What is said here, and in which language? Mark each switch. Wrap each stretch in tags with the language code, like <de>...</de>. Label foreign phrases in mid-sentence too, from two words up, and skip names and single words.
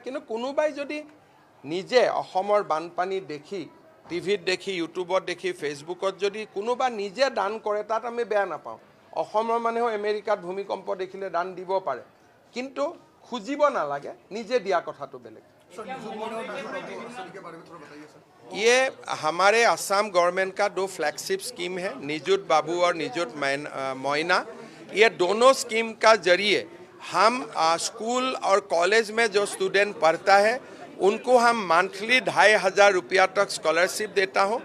<as>কিন্তু কোনোবাই যদি নিজে অসমৰ বানপানী দেখি, টিভিত দেখি, ইউটিউবত দেখি, ফেচবুকত যদি কোনোবা নিজে দান কৰে, তাত আমি বেয়া নাপাওঁ। অসমৰ মানুহেও আমেৰিকাত ভূমিকম্প দেখিলে দান দিব পাৰে, কিন্তু খুজিব নালাগে, নিজে দিয়া কথাটো বেলেগ।</as> <hi>ये हमारे असम गवर्नमेंट का 2</hi> <en>flagship scheme</en> <hi>है, निजुत बाबू और निजुत मोइना। ये दोनों स्कीम का जरिए हम स्कूल और कॉलेज में जो स्टूडेंट पढ़ता है उनको हम मंथली 2500 रुपया तक स्कॉलरशिप देता हूँ।</hi>